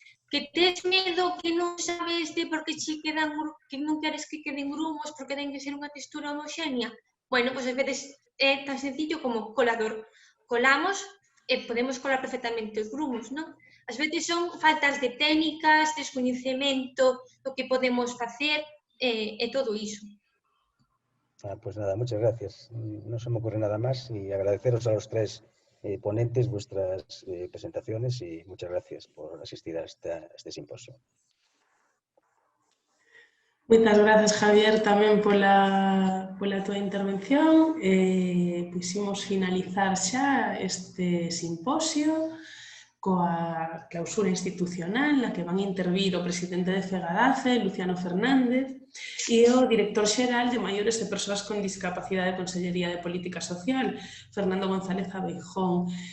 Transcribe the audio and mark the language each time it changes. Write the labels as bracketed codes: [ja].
[gl] Que tes medo, que non sabes de por que che quedan, que non queres que queden grumos porque ten que ser unha textura homoxénea. Bueno, pois a veces é tan sencillo como colador. Colamos e podemos colar perfectamente os grumos, non? Ás veces son faltas de técnicas, descoñecemento do que podemos facer e todo iso. [es] Pues nada, muchas gracias. No se me ocurre nada más y agradeceros a los tres ponentes vuestras presentaciones y muchas gracias por asistir a este simposio. [gl] Moitas grazas, Javier, tamén pola túa intervención. Puximos finalizar xa este simposio coa clausura institucional na que van intervir o presidente de Fegadace, Luciano Fernández, e o director xeral de Maiores e Persoas con Discapacidade da Consellería de Política Social, Fernando González Abeijón.